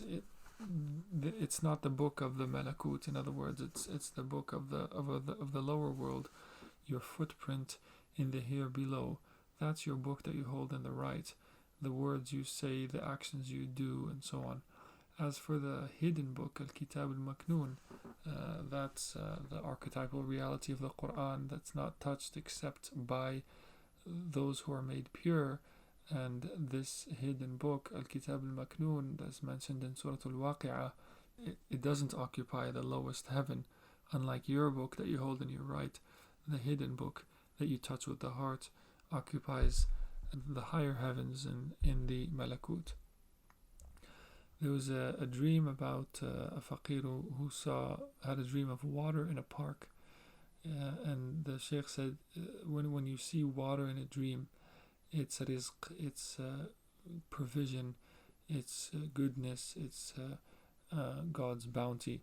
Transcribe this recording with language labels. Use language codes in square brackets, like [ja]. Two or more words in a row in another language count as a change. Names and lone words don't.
[en] It's not the book of the malakut. In other words, it's the book of the lower world, your footprint in the here below. That's your book that you hold in the right, the words you say, the actions you do, and so on. As for the hidden book, [ar] الكتاب المكنون, [en] that's the archetypal reality of the Quran that's not touched except by those who are made pure. And this hidden book, [ar] الكتاب المكنون, [en] that's mentioned in Surah al-Waqi'ah, it doesn't occupy the lowest heaven, unlike your book that you hold in your right. The hidden book that you touch with the heart occupies the higher heavens in the Malakut. There was a dream about a faqir who had a dream of water in a park, and the Shaykh said, when you see water in a dream, it's rizq, it's provision, it's goodness, it's God's bounty.